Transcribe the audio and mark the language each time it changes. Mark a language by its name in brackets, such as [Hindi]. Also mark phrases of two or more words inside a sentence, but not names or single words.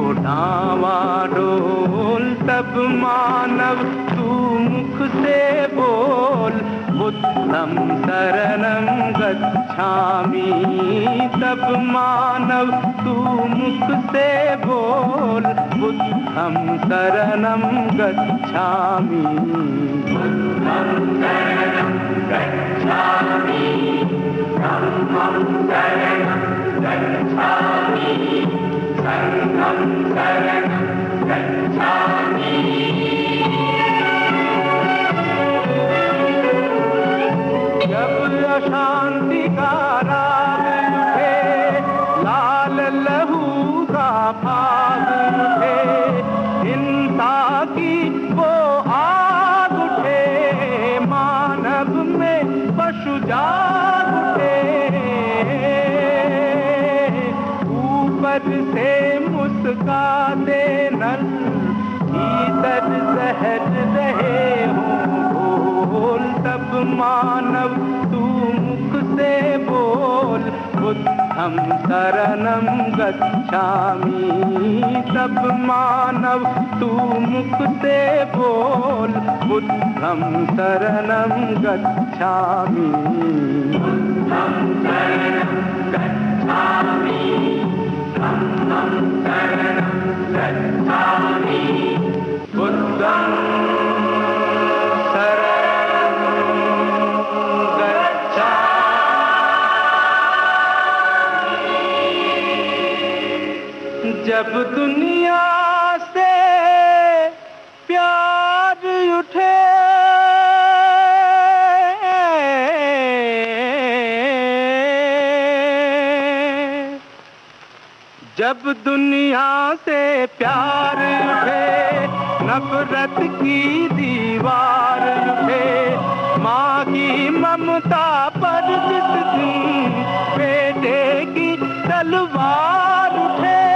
[Hindi] डावाडोल, तब मानव तू मुख से बोल [Pali] बुद्धं शरणं गच्छामि। [Hindi] तब मानव तू मुख से बोल [Pali] बुद्धं शरणं गच्छामि। बुद्धं शरणं गच्छामि, धम्मं शरणं गच्छामि, संघं शरणं गच्छामि। [Hindi] जब अशांति का राग उठे, लाल लहू का भाग उठे, हिंसा की वो आग उठे, मानव में पशु जाग उठे। ऊपर से मुस्काते नल, भीतर सहज रहे हों बोल। तब मानव तू मुख से बोल [Pali] बुद्धं शरणं गच्छामि। [Hindi] तब मानव तू मुख से बोल [Pali] बुद्धं शरणं गच्छामि। बुद्धं शरणं गच्छामि, धम्मं शरणं गच्छामि, बुद्धं [Hindi] जब दुनिया से प्यार उठे, जब दुनिया से प्यार उठे, नफरत की दीवार उठे, माँ की ममता पर जिस दिन बेटे की तलवार उठे,